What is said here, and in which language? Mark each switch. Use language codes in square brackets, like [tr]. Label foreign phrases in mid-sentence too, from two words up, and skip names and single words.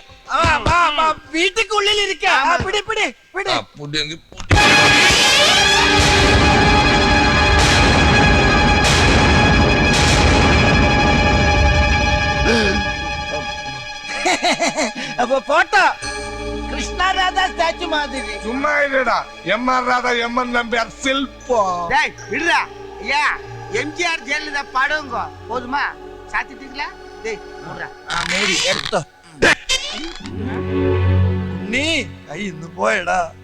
[ta] வீட்டுக்கு உள்ளில் இருக்க. பிடி பிடி பிடி. போட்டோ கிருஷ்ணா ராதா ஸ்டாச்சு மாதிரி. [ml] ചുമ്മാ ഇല്ലടാ. എം.ആർ. രാധ, എം.എൻ. നമ്പ്യാർ, ശില്പം. [ta] டேய் விடுடா. ஐயா எம்ஜிஆர் ஜெயலலிதா படங்க போதுமா? சாத்திட்டீங்களா? டேய் போடுடா. [ml] മേരി എടുത്തോ. നീ ഇന്ന് പോയടാ.